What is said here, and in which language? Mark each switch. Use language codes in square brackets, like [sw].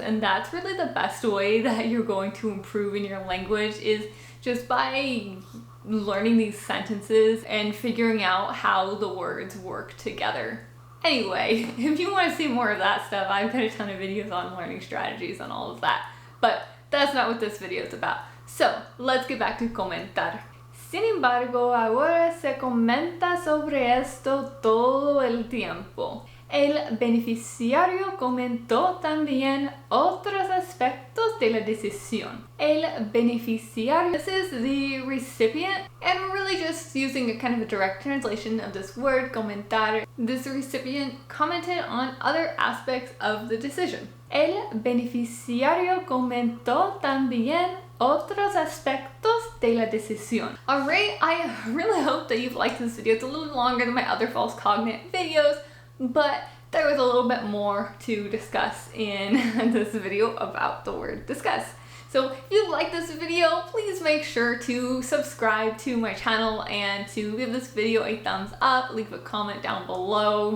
[en] And that's really the best way that you're going to improve in your language, is just by learning these sentences and figuring out how the words work together. Anyway, if you want to see more of that stuff, I've got a ton of videos on learning strategies and all of that, but that's not what this video is about. So let's get back to comentar. [es] Sin embargo, ahora se comenta sobre esto todo el tiempo. El beneficiario comentó también otros aspectos de la decisión. El beneficiario, [en] this is the recipient, and we're really just using a kind of a direct translation of this word, comentar. This recipient commented on other aspects of the decision. [es] El beneficiario comentó también otros aspectos de la decisión. [en] Alright, I really hope that you've liked this video. It's a little longer than my other false cognate videos, but there was a little bit more to discuss in this video about the word discuss. So if you like this video, please make sure to subscribe to my channel and to give this video a thumbs up, leave a comment down below.